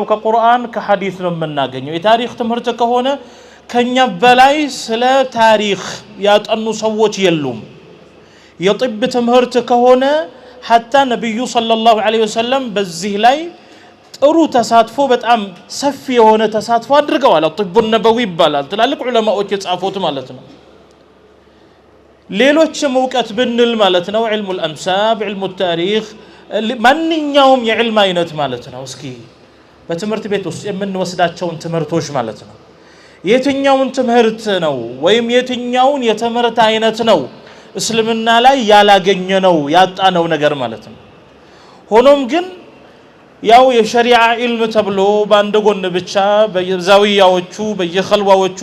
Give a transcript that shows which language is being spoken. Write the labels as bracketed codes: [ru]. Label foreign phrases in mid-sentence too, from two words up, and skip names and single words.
[am] ከቁርአን ከሐዲስ ነው የምናገኘው የታሪክ ትምህርት ከሆነ ከኛ በላይ ስለ ታሪክ ያጠኑ ሰዎች የሉም የጢብ ትምህርት ከሆነ حتى ነብዩ [ar] صلى الله عليه وسلم [am] በዚህ ላይ ጥሩ ተሳትፎ በጣም ሰፊ የሆነ ተሳትፎ አድርገዋል [ar] الطب النبوي [am] ይባላል ትላልቅ ዑለማዎች የጻፉት ማለት ነው ሌሎችም ዕውቀት ብንል ማለት ነው [ar] علم الامثال علم التاريخ [am] ማንኛውም የዕልም አይነት ማለት ነው እስኪ በትምህርት ቤት ውስጥ የምንወስዳቸውን ትምህርቶች ማለት ነው የትኛውን ትምህርት ነው ወይም የትኛውን የትምህርት አይነት ነው እስልምና ላይ ያላገኘነው ያጣነው ነገር ማለት ነው ሆኖም ግን ያው የሸሪዓ ዒልም ተብሎ ባንድ ጎን ብቻ በዛዊያዎቹ በየኸልዋዎቹ